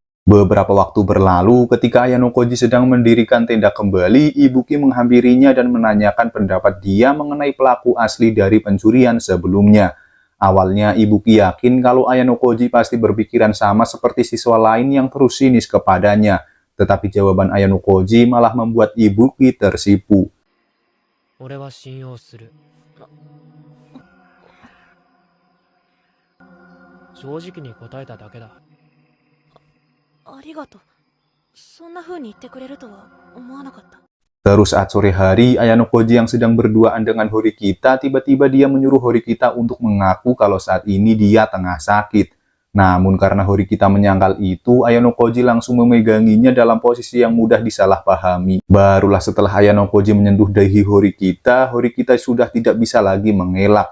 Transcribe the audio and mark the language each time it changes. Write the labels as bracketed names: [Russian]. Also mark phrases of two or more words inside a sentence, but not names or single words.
[Indonesian] Beberapa waktu berlalu, ketika Ayano Koji sedang mendirikan tenda kembali, Ibuki menghampirinya dan menanyakan pendapat dia mengenai pelaku asli dari pencurian sebelumnya. Awalnya Ibuki yakin kalau Ayano Koji pasti berpikiran sama seperti siswa lain yang terus sinis kepadanya. Tetapi jawaban Ayano Koji malah membuat Ibuki tersipu. [Japanese] 俺は信用する。正直に答えただけだ。ありがとう。そんな風に言ってくれるとは思わなかった。 [Indonesian] Terus saat sore hari, Ayano Koji yang sedang berduaan dengan Horikita, tiba-tiba dia menyuruh Horikita untuk mengaku kalau saat ini dia tengah sakit. Namun karena Horikita menyangkal itu, Ayano Koji langsung memeganginya dalam posisi yang mudah disalahpahami. Barulah setelah Ayano Koji menyentuh dahi Horikita, Horikita sudah tidak bisa lagi mengelak.